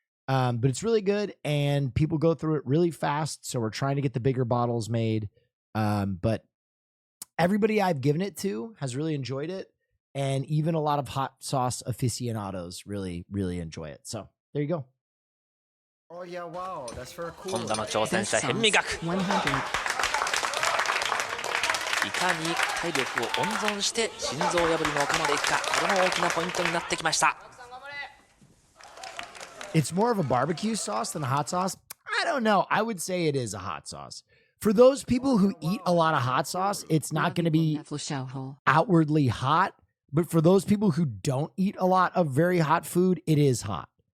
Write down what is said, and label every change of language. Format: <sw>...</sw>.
<en>But it's really good, and people go through it really fast, so we're trying to get the bigger bottles made. But everybody I've given it to has really enjoyed it, and even a lot of hot sauce aficionados really, really enjoy it. So there you go. Oh yeah, wow, that's very cool.</en> <ja>今度の挑戦者、変味学。いかに体力を温存して心臓破りの丘まで行くか、これも大きなポイントになってきました。</ja> <en>It's more of a barbecue sauce than a hot sauce. I don't know. I would say it is a hot sauce. For those people who eat a lot of hot sauce, it's not going to be outwardly hot. But for those people who don't eat a lot of very hot food, it is hot.</en>